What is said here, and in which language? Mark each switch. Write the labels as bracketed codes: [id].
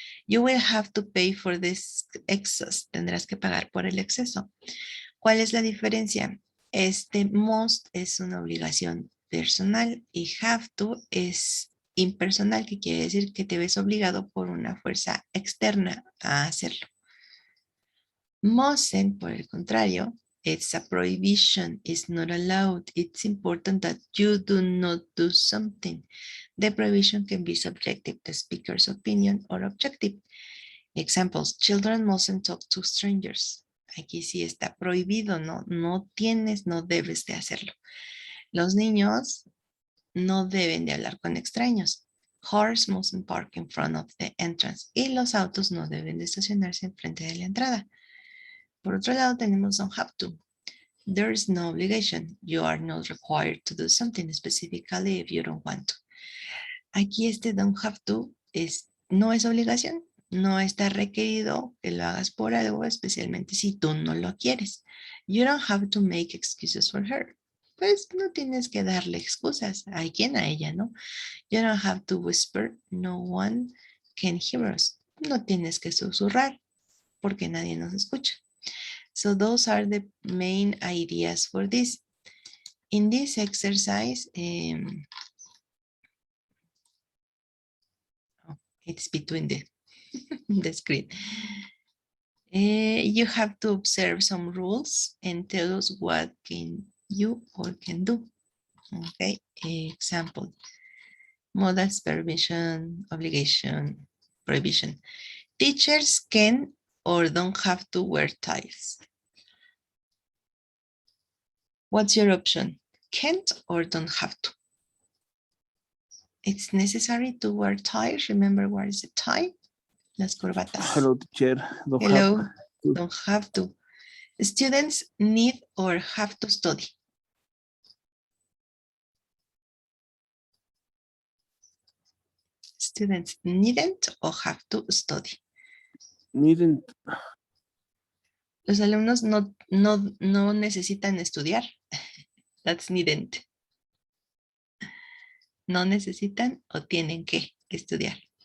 [en] You will have to pay for this excess. [es] Tendrás que pagar por el exceso. ¿Cuál es la diferencia? Este must es una obligación personal y have to es impersonal, que quiere decir que te ves obligado por una fuerza externa a hacerlo. [en] Mustn't, [es] por el contrario, [en] it's a prohibition, it's not allowed. It's important that you do not do something. The prohibition can be subjective, the speaker's opinion, or objective. Examples, children mustn't talk to strangers. [es] Aquí sí está prohibido, no tienes, no debes de hacerlo. Los niños no deben de hablar con extraños. [en] Cars mustn't park in front of the entrance. [es] Y los autos no deben de estacionarse en frente de la entrada. Por otro lado, tenemos [en] don't have to. There is no obligation. You are not required to do something specifically if you don't want to. [es] Aquí este don't have to no es obligación. No está requerido que lo hagas por algo, especialmente si tú no lo quieres. [en] You don't have to make excuses for her. [es] pues no tienes que darle excusas. ¿A quién? A ella, ¿no? [en] You don't have to whisper. No one can hear us. [es] No tienes que susurrar porque nadie nos escucha. [en] So those are the main ideas for this. In this exercise, it's between the screen. You have to observe some rules and tell us what can you or can do. Okay, example. Modals, permission, obligation, prohibition. Teachers can or don't have to wear ties. What's your option? Can't or don't have to? It's necessary to wear ties. Remember what is a tie? [es] Las corbatas. [en] Hello, teacher. Don't Hello. have to. Don't have to. Students need or have to study. Students needn't or have to study. Needn't. [es] Los alumnos no necesitan estudiar. [en] That's needn't. [es] No necesitan o tienen que estudiar.